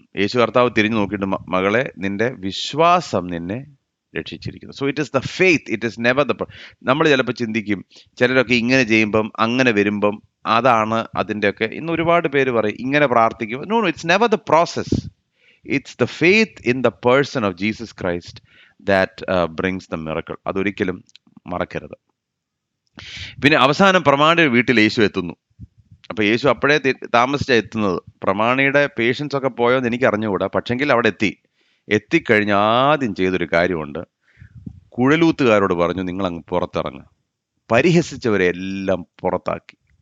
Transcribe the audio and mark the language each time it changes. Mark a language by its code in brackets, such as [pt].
[ml] യേശു കർത്താവ് തിരിഞ്ഞു നോക്കിയിട്ട്, മകളെ, നിന്റെ വിശ്വാസം നിന്നെ രക്ഷിച്ചിരിക്കുന്നു. [en] So it is the faith, it is never the. [ml] നമ്മൾ ചിലപ്പോൾ ചിന്തിക്കും, ചിലരൊക്കെ ഇങ്ങനെ ചെയ്യുമ്പം അങ്ങനെ വരുമ്പം അതാണ് അതിൻ്റെയൊക്കെ. ഇന്ന് ഒരുപാട് പേര് പറയും ഇങ്ങനെ പ്രാർത്ഥിക്കും. [en] No, it's never the process. It's the faith in the person of Jesus Christ that brings the miracle. [ml] അതൊരിക്കലും മറക്കരുത്. പിന്നെ അവസാനം പ്രമാണിയുടെ വീട്ടിൽ യേശു എത്തുന്നു. അപ്പൊ യേശു അപ്പോഴേ താമസിച്ചാ എത്തുന്നത്. പ്രമാണിയുടെ പേഷ്യൻസ് ഒക്കെ പോയോന്ന് എനിക്ക് അറിഞ്ഞുകൂടാ. പക്ഷെങ്കിൽ അവിടെ എത്തിക്കഴിഞ്ഞ് ആദ്യം ചെയ്തൊരു കാര്യമുണ്ട്. കുഴലൂത്തുകാരോട് പറഞ്ഞു, നിങ്ങൾ അങ്ങ് പുറത്തിറങ്ങുക. പരിഹസിച്ചവരെ എല്ലാം പുറത്താക്കി.